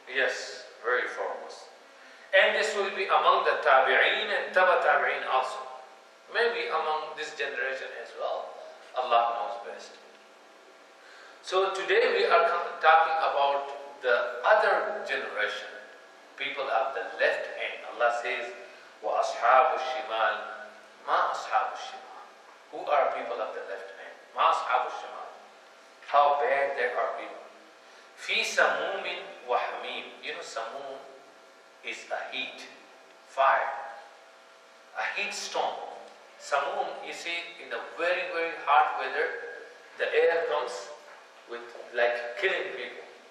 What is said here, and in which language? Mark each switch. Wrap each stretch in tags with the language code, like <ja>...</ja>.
<en>Yes, very foremost. And this will be among the tabi'een and taba tabi'een also. Maybe among this generation as well. Allah knows best. So today we are talking about the other generation, people of the left hand. Allah says,</en> <ar>وَأَصْحَابُ الشِّمَالِ مَا أَصْحَابُ الشِّمَالِ.</ar> <en>Who are people of the left hand?</en> <ar>مَا أَصْحَابُ الشِّمَالِ.</ar> <en>How bad there are people.</en> <ar>فِي سَمُومٍ وَحَمِيمٍ.</ar> <en>You know, samum is a heat, fire, a heat storm. Samum, you see, in the very, very hot weather, the air comes with like killing people.</en>